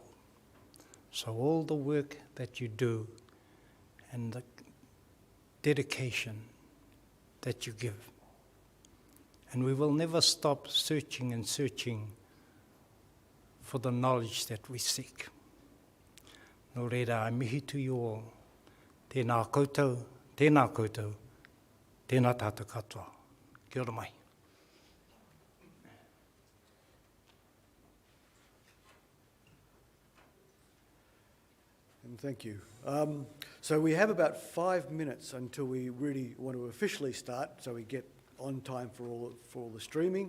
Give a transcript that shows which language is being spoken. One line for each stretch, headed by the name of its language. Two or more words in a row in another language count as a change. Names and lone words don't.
English: So all the work that you do and the dedication that you give. And we will never stop searching and searching for the knowledge that we seek.
Māori: Nō reira,
English: I mihi to you all.
Māori: Tēnā koutou, tēnā tātou katoa. Kia ora mai.
English: And thank you. So we have about 5 minutes until we really want to officially start, so we get on time for all the streaming.